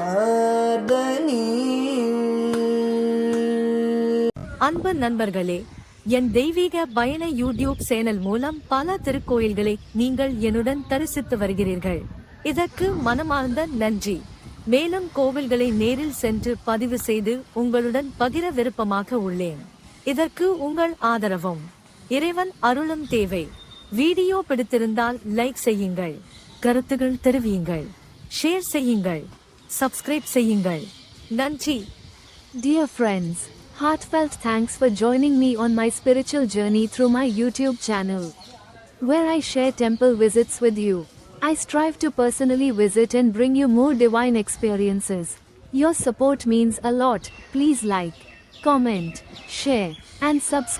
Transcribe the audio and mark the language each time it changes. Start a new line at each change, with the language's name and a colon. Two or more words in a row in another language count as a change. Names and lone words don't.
Tamil: महिषासुरमर्दिनी. அன்பு நண்பர்களே, என் தெய்வீக பயண
English: YouTube channel
Tamil: மூலம் பல திருக்கோயில்களை நீங்கள் என்னுடன் தரிசித்து வருகிறீர்கள். இதற்கு மனமார்ந்த நன்றி. மேலும் கோவில்களை நேரில் சென்று பதிவு செய்து உங்களுடன் பகிர விருப்பமாக உள்ளேன். இதற்கு உங்கள் ஆதரவும் இறைவன் அருளும் தேவை. வீடியோ பிடித்திருந்தால் லைக் செய்யுங்கள், கருத்துகள் தெரிவியுங்கள், ஷேர் செய்யுங்கள், சப்ஸ்கிரைப் செய்யுங்கள். நன்றி.
English: Dear friends, heartfelt thanks for joining me on my spiritual journey through my YouTube channel, where I share temple visits with you. I strive to personally visit and bring you more divine experiences. Your support means a lot. Please like, comment, share, and subscribe.